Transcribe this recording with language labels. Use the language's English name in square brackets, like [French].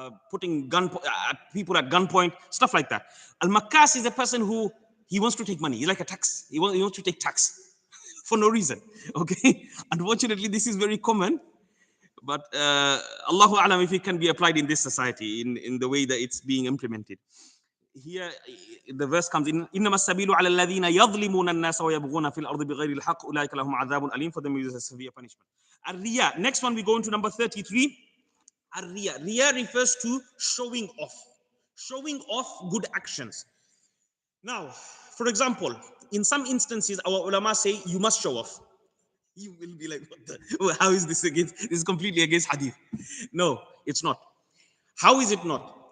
[English] putting people at gunpoint, stuff like that. Al-Makkas is a person who he wants to take money. He's like a tax. He wants to take tax for no reason. Okay. Unfortunately, this is very common. But Allahu Alam if it can be applied in this society in the way that it's being implemented. Here the verse comes in [Arabic] إنما السبيل على الذين يظلمون الناس ويبغون في الأرض بغير الحق أولئك لهم عذاب أليم, [English] for them is a severe punishment. Ar-Riya. Next one we go into number 33. Ar-Riya. Riya refers to showing off good actions. Now, for example, in some instances our ulama say you must show off. You will be like, how is this against? This is completely against hadith. No, it's not. How is it not?